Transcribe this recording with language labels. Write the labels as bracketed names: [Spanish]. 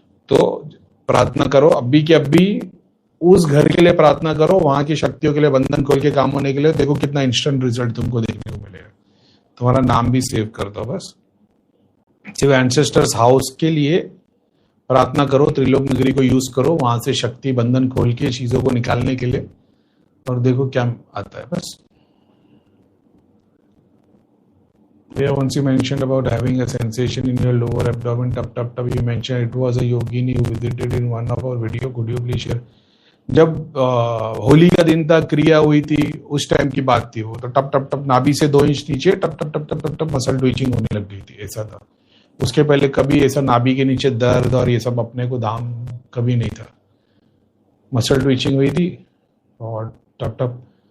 [Hindi] तो प्रार्थना करो अभी के अभी, उस घर के लिए प्रार्थना करो, वहां की शक्तियों के लिए बंधन खोल के काम होने के लिए, देखो कितना इंस्टेंट रिजल्ट तुमको देखने को मिलेगा। तुम्हारा नाम भी सेव कर दो बस, सिर्फ एंसेस्टर्स हाउस के लिए प्रार्थना करो, त्रिलोक नगरी को यूज करो, वहां से शक्ति बंधन खोल के चीजों को निकालने के लिए, और देखो क्या आता है बस। [English] Yeah, once you mentioned about having a sensation in your lower abdomen, tap. You mentioned it was a yogini who visited in one of our video. Could you please share? [Hindi] जब होली का दिन था, क्रिया हुई थी, उस टाइम की बात थी वो, तो टप नाभि से 2 इंच नीचे टप मसल ट्विचिंग होने लग गई थी, ऐसा था। उसके पहले कभी ऐसा नाभि के नीचे दर्द और ये सब अपने को धाम कभी नहीं था, मसल ट्विचिंग हुई थी और टप।